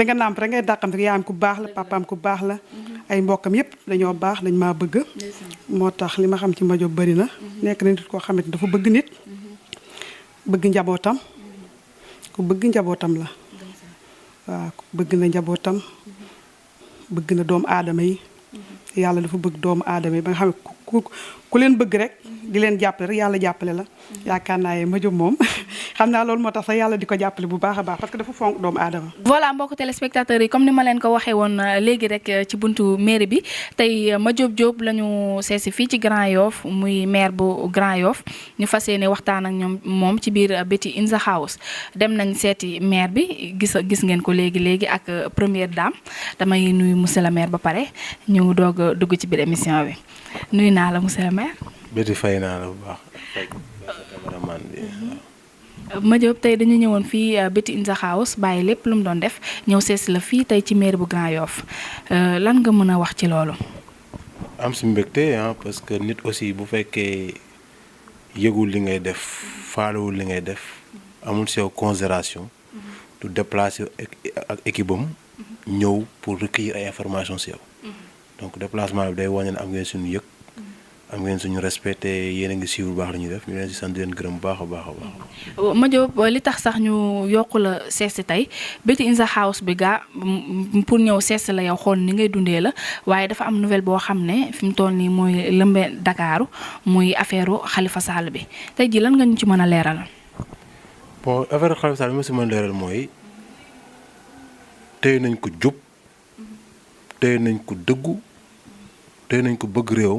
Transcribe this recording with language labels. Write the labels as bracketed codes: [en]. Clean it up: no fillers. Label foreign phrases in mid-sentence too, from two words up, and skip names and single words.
[wo] nga nàmp rek ngay dàqam rek yaayam ku baax la papaam ku baax la ay mbokkam yépp dañoo baax dañ maa bëgg moo tax li ma xam ci Madiop bari na nekk na nit koo xamante dafa bëgg nit bëgg njabootam ku bëgg njabootam la waaw bëgg na njabootam bëgg na doomu aadama yi yàlla dafa bëgg doomu aadama yi ba nga xam ne ku leen bëgg rek di leen jàppale rek yàlla jàppale la yaakaar naa Madiop moom xam naa loolu moo tax sax yàlla di ko jàppale bu baax a baax [fr] parce que [wo] dafa fonk doomu aadama. voilà mbokku téléspectateurs yi comme ni ma leen ko waxee woon léegi rek ci buntu mairie bi tey Madiop Diop la ñu seesi fii ci Grand Yoff muy maire bu Grand Yoff ñu fas yéene waxtaan ak moom ci biir Betty in the house dem nañ seeti maire bi gis ngeen ko léegi ak [fr] première dame [wo] damay nuyu [fr] monsieur le maire [wo] ba pare ñu doog a dugg ci biir émission bi nuyu naa la [fr] monsieur le maire. [wo] Betty fay naa la bu baax cameraman bi. Madiop tey dañu ñëwoon fii Betty in the house bàyyi lépp lu mu doon def ñëw sees la fii tey ci mairie bu Grand Yoff lan nga mën a wax ci loolu. am si mbégte [fr] parce que [wo] nit aussi bu fekkee yëgul li ngay def faalewul li ngay def amul si yow considération du déplacer ak équipe am ñëw pour recueillir ay informations si yow donc déplacement bi day wane ne am ngeen suñu yëg. am ngeen suñu respecté yéen a ngi siiw bu baax la ñuy def ñu leen si sant leen gërëm bu baax a baax. Madiop li tax sax ñu yokku la seesi tey Betty in the house bi gaa pour ñëw seesi la yow xool ni ngay dundee la waaye dafa am nouvelle boo xam ne fi mu toll nii mooy lëmbe Dakaaru muy affaire Khalifa Sall bi tey ji lan nga ñu ci mën a leeral. bon affaire Khalifa Sall bi ma si mën a leeral mooy téye nañ ko jub téye nañ ko dëggu téye nañ ko bëgg réewam.